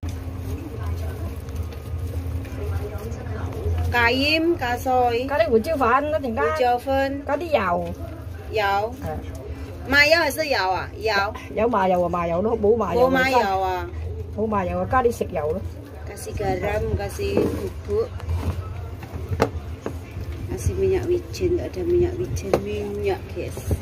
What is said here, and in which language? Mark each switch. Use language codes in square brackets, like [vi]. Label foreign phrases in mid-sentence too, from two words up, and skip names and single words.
[yue] 加鹽加水，加啲胡椒粉一陣間。胡椒粉，加啲油。油。麻油還是油啊？油。有麻油啊，麻油咯，冇麻油。冇麻油啊。冇麻油啊，加啲食油咯。 [id] Kasih garam, kasih bubuk, kasih minyak wijen, tak ada minyak wijen, minyak guys.